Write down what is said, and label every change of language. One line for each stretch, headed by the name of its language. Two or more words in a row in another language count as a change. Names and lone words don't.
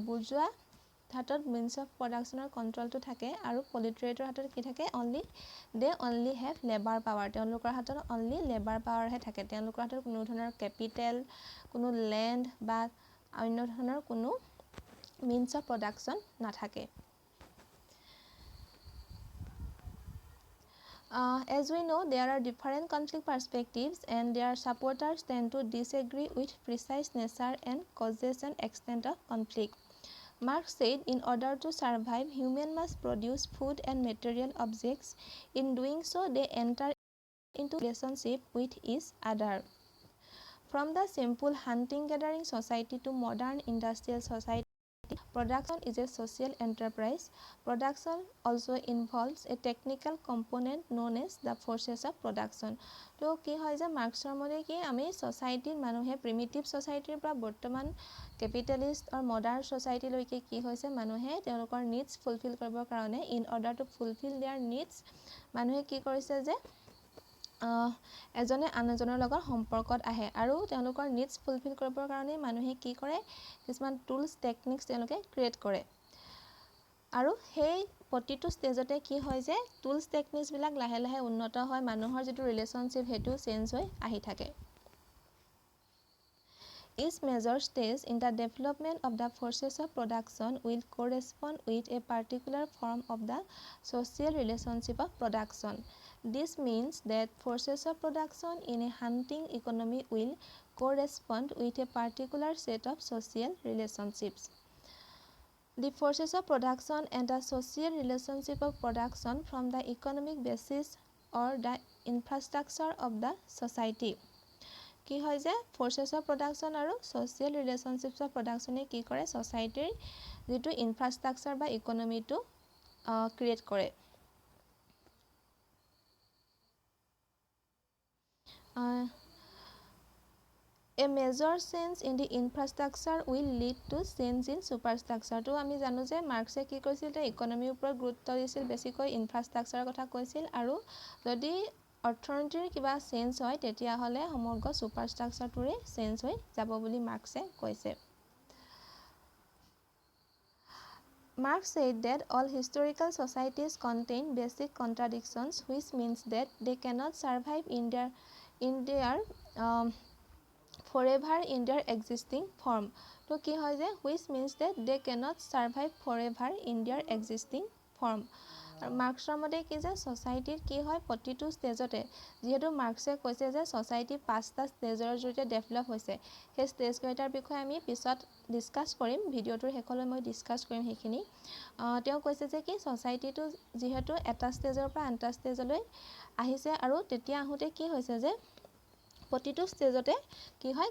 Assamese: বুৰ্জোৱা হাতত
English: means of production
Assamese: কণ্ট্ৰলটো থাকে আৰু প্ৰলেটেৰিয়েটৰ হাতত কি থাকে
English: they only have labour power.
Assamese: তেওঁলোকৰ হাতত
English: only labour power
Assamese: থাকে। তেওঁলোকৰ হাতত কোনো ধৰণৰ কেপিটেল কোনো লেণ্ড বা অন্য ধৰণৰ কোনো
English: means of production
Assamese: নাথাকে।
English: As we know, there are different conflict perspectives and their supporters tend to disagree with precise nature and causes and extent of conflict. Marx said, in order to survive, humans must produce food and material objects. In doing so, they enter into relationship with each other. From the simple hunting-gathering society to modern industrial society, production is a social enterprise. Production also involves a technical component known as the forces of production.
Assamese: তো কি হয় যে মাৰ্ক্সৰ মতে কি আমি ছ'চাইটিত মানুহে
English: primitive society
Assamese: পৰা বৰ্তমান কেপিটেলিষ্ট আৰু
English: modern society
Assamese: কি হৈছে মানুহে তেওঁলোকৰ
English: needs fulfil
Assamese: কৰিবৰ কাৰণে
English: in order to fulfil their needs
Assamese: মানুহে কি কৰিছে যে এজনে আন এজনৰ লগত সম্পৰ্কত আহে আৰু তেওঁলোকৰ
English: needs fulfil
Assamese: কৰিবৰ কাৰণে মানুহে কি কৰে কিছুমান
English: tools techniques
Assamese: তেওঁলোকে ক্ৰিয়েট কৰে। আৰু সেই প্ৰতিটো ষ্টেজতে কি হয় যে
English: tools techniques
Assamese: লাহে লাহে উন্নত হয় মানুহৰ যিটো ৰিলেশ্যনশ্বিপ সেইটো চেঞ্জ হৈ আহি থাকে।
English: Each major stage in the development of the forces of production will correspond with a particular form of the social relationship of production. This means that forces of production in a hunting economy will correspond with a particular set of social relationships. The forces of production and the social relationship of production from the economic basis or the infrastructure of the society.
Assamese: কি হয় যে
English: forces of production
Assamese: আৰু
English: social relationships of production
Assamese: কি কৰে ছ'চাইটিৰ যিটো ইনফ্ৰাষ্ট্ৰাকচাৰ বা ইকনমিটো ক্ৰিয়েট কৰে।
English: A major change in the infrastructure will lead to change in superstructure.
Assamese: তো আমি জানো যে মাৰ্ক্সে কি কৈছিল যে ইকনমিৰ ওপৰত গুৰুত্ব দিছিল বেছিকৈ ইনফ্ৰাষ্ট্ৰাকচাৰৰ কথা কৈছিল আৰু যদি অৰ্থনীতিৰ কিবা চেঞ্জ হয় তেতিয়াহ'লে সমগ্ৰ ছুপাৰষ্ট্ৰাকচাৰটোৰে চেঞ্জ হৈ যাব বুলি মাৰ্ক্সে কৈছে।
English: Marx said that all historical societies contain basic contradictions, which means that they cannot survive in their forever in their existing form.
Assamese: তো কি হয় যে
English: which means that they cannot survive forever in their existing form.
Assamese: আৰু মাৰ্ক্সৰ মতে কি যে ছ'চাইটিত কি হয় প্ৰতিটো ষ্টেজতে যিহেতু মাৰ্ক্সে কৈছে যে ছ'চাইটি 5টা ষ্টেজৰ জৰিয়তে ডেভেলপ হৈছে সেই ষ্টেজকেইটাৰ বিষয়ে আমি পিছত ডিছকাছ কৰিম ভিডিঅ'টোৰ শেষলৈ মই ডিছকাছ কৰিম সেইখিনি। তেওঁ কৈছে যে কি ছ'চাইটিটো যিহেতু এটা ষ্টেজৰ পৰা আন এটা ষ্টেজলৈ আহিছে আৰু তেতিয়া আহোঁতে কি হৈছে যে প্ৰতিটো ষ্টেজতে কি হয়